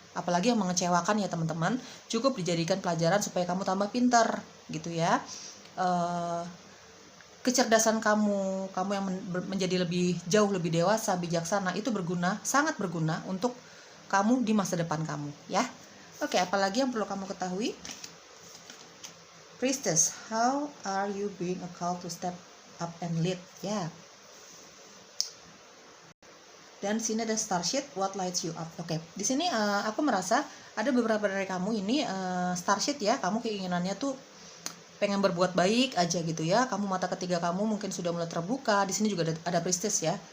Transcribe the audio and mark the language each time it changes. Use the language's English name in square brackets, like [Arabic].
[Indonesian] Apalagi yang mengecewakan ya teman-teman. Cukup dijadikan pelajaran supaya kamu tambah pintar gitu ya. Kecerdasan kamu yang menjadi jauh lebih dewasa, bijaksana, itu berguna, sangat berguna untuk kamu di masa depan kamu ya. Oke, apalagi yang perlu kamu ketahui? [English] Priestess, how are you being a call to step up and lead? [Indonesian] Ya. Dan sini ada [English] Starship, what lights you up? [Indonesian] Oke, di sini aku merasa ada beberapa dari kamu ini Starship ya, kamu keinginannya tuh pengen berbuat baik aja gitu ya. Kamu mata ketiga kamu mungkin sudah mulai terbuka. Di sini juga ada Priestess ya.